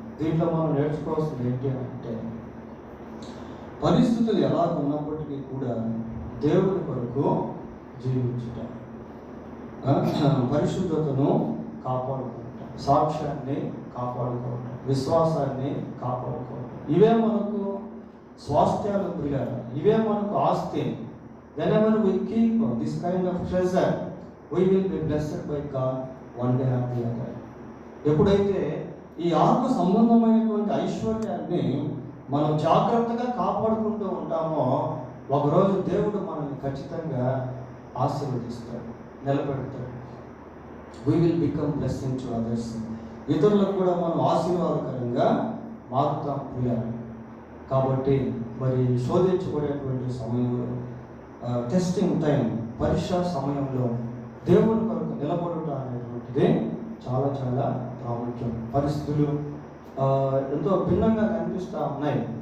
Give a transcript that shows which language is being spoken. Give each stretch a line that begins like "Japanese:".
Telugu: దీంట్లో మనం నేర్చుకోవాల్సింది ఏంటి అంటే, పరిస్థితులు ఎలా ఉన్నప్పటికీ కూడా దేవుని కొరకు జీవించుట, పరిశుద్ధతను కాపాడుకుంటాం, సాక్ష్యాన్ని కాపాడుకోవటం, విశ్వాసాన్ని కాపాడుకోవటం, ఇవే మనకు స్వాస్థ్యాలు ప్రియాలు, ఇవే మనకు ఆస్తి.
English: whenever we keep this kind of treasure we will be blessed by God one day or the other.
Telugu: ఎప్పుడైతే ఈ ఆత్మ సంబంధమైనటువంటి ఐశ్వర్యాన్ని మనం జాగ్రత్తగా కాపాడుకుంటూ ఉంటామో ఒకరోజు దేవుడు మనల్ని ఖచ్చితంగా ఆశీర్వదిస్తాడు, నిలబెడతాడు.
English: we will become blessing to others.
Telugu: ఇతరులకు కూడా మనం ఆశీర్వాదకరంగా మారుతాం ప్రియాలు. కాబట్టి మరి శోధించబడేటువంటి సమయంలో, టెస్టింగ్ టైం, పరీక్ష సమయంలో దేవుని కొరకు నిలబడుట అనేటువంటిది చాలా చాలా ప్రాముఖ్యం. పరిస్థితులు ఎంతో భిన్నంగా కనిపిస్తూ ఉన్నాయి.